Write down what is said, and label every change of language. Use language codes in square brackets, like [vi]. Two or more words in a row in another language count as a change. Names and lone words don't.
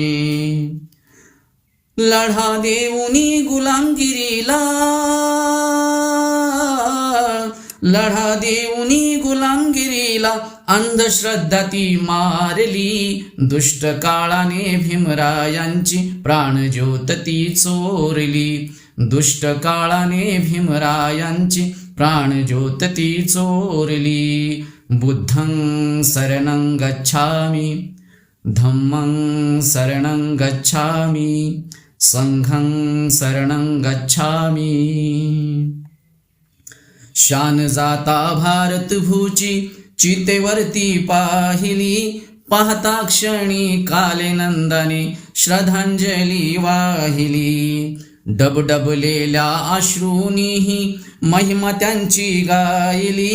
[mr] लढा देऊनी गुलामगिरीला, लढा देऊनी गुलामगिरीला अंधश्रद्धा ती मारली. दुष्ट काळाने भीमरायांची प्राणज्योत ती चोरली. दुष्ट काळाने भीमरायांची प्राणज्योत ती चोरली. [pi] बुद्धं शरणं गच्छामि, धम्मं शरणं गच्छामि, संघं शरणं गच्छामि. [mr] शान जाता भारत भूची चितेवरती पाहिली. पाहता क्षणी काले नंदाने श्रद्धांजली वाहिली. डबडबलेल्या अश्रूनीही महिमा त्यांची गायली.